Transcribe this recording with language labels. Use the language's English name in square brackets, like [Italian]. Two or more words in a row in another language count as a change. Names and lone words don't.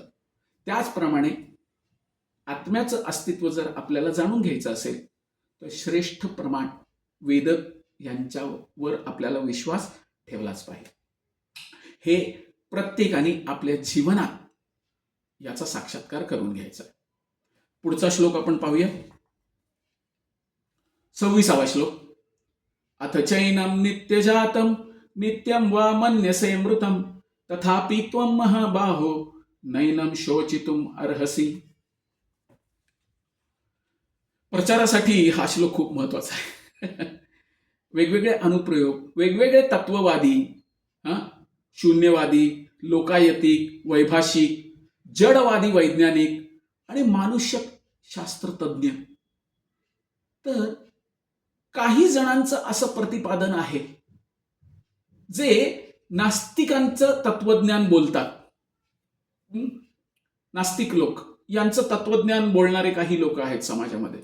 [Marathi] त्याचप्रमाणे आत्म्याचं अस्तित्व जर आपल्याला जाणून घ्यायचं असेल तर श्रेष्ठ प्रमाण वेद यांच्यावर आपल्याला विश्वास ठेवलाच पाहिजे. हे प्रत्येकाने आपल्या जीवनात याचा साक्षात्कार करून घ्यायचा. पुढचा श्लोक आपण पाहूया. 26वा श्लोक. [Sanskrit] अथ चैनम नित्यजातम नित्यम वा मन्यसे मृतम तथापि त्वं महाबाहो नैनम शोचितुम अर्हसि. [Marathi] प्रचारासाठी हा श्लोक खूप महत्वाचा आहे. वेगवेगळे अनुप्रयोग, वेगवेगळे तत्ववादी, शून्यवादी, लोकायतिक, वैभाषिक, जडवादी वैज्ञानिक आणि मानुष्यशास्त्रज्ञ, तर काही जणांचं असं प्रतिपादन आहे जे नास्तिकांचं तत्वज्ञान बोलतात. नास्तिक लोक यांचं तत्वज्ञान बोलणारे काही लोक आहेत समाजामध्ये.